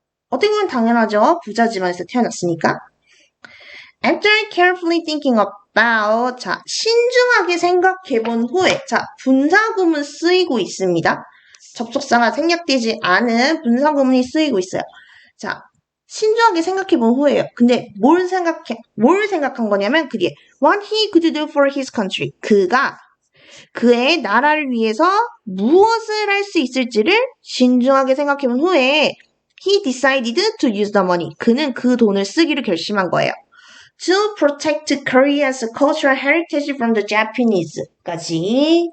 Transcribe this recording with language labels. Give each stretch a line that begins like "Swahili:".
Korean: 어떻게 보면 당연하죠. 부자 집안에서 태어났으니까.
English: After carefully thinking about,
Korean: 자, 신중하게 생각해본 후에, 자, 분사구문 쓰이고 있습니다. 접속사가 생략되지 않은 분사구문이 쓰이고 있어요. 자, 신중하게 생각해본 후에요. 근데 뭘 생각한 거냐면, 그 뒤에,
English: what he could do for his country.
Korean: 그가 그의 나라를 위해서 무엇을 할 수 있을지를 신중하게 생각해본 후에
English: he decided to use the money.
Korean: 그는 그 돈을 쓰기로 결심한 거예요.
English: To protect Korea's cultural heritage from the Japanese까지.